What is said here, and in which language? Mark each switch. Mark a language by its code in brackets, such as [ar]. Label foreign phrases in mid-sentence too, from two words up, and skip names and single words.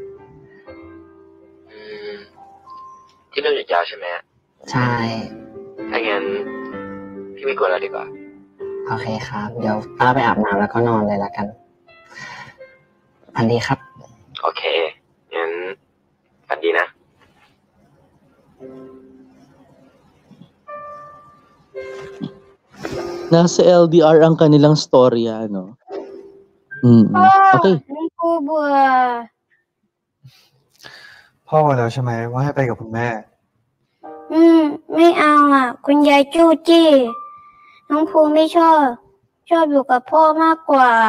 [th] ที่เรื่องหยุดยาวใช่ไหม ใช่ ถ้างั้นพี่ไม่กลัวแล้วดีกว่า โอเคครับเดี๋ยวตาไปอาบน้ำแล้วก็นอนเลยละกันฝันดีครับ โอเคงั้นฝันดีนะ [tl] Nasa LDR ang kanilang storya, no? [en] Okay. [th] กูเบื่อ พ่อบอกแล้วใช่ไหมว่าให้ไปกับคุณแม่ ไม่เอาอ่ะคุณยายจู้จี้น้องภูไม่ชอบอยู่กับพ่อมากกว่า